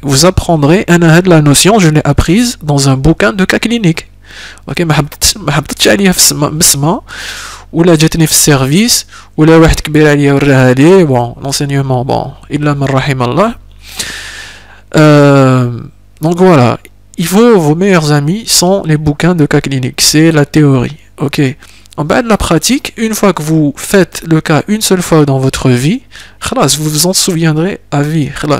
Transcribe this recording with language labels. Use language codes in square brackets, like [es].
[fr] Vous apprendrez la notion, je l'ai apprise dans un bouquin de cas cliniques. [ar] Ok, ما حبطتش عليها في بسمة ولا جاتني في السيرفيس ولا واحد كبير عليا وراها لي. [fr] Bon, l'enseignement, bon, [ar] إلا من رحم الله. [fr] Donc voilà, vos meilleurs amis sont les bouquins de cas cliniques, c'est la théorie. Ok, en bas de la pratique, une fois que vous faites le cas une seule fois dans votre vie, vous vous en souviendrez à vie.